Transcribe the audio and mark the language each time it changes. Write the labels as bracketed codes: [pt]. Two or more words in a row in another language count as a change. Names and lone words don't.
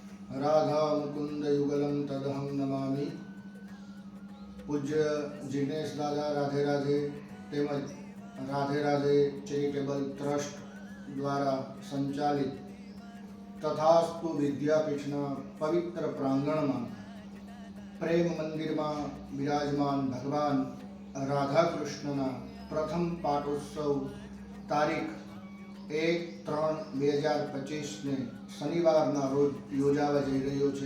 [sa] राधा मुकुंद युगलम तदहम नमामि। [gu] પૂજ્ય જિગ્નેશ દાદા રાધે રાધે તેમજ રાધે રાધે ચેરિટેબલ ટ્રસ્ટ દ્વારા સંચાલિત તથાસ્તુ વિદ્યાપીઠના પવિત્ર પ્રાંગણમાં પ્રેમ મંદિરમાં બિરાજમાન ભગવાન રાધા કૃષ્ણના પ્રથમ પાટોત્સવ તારીખ 1-3-2025 શનિવારના રોજ યોજાવા જઈ રહ્યો છે।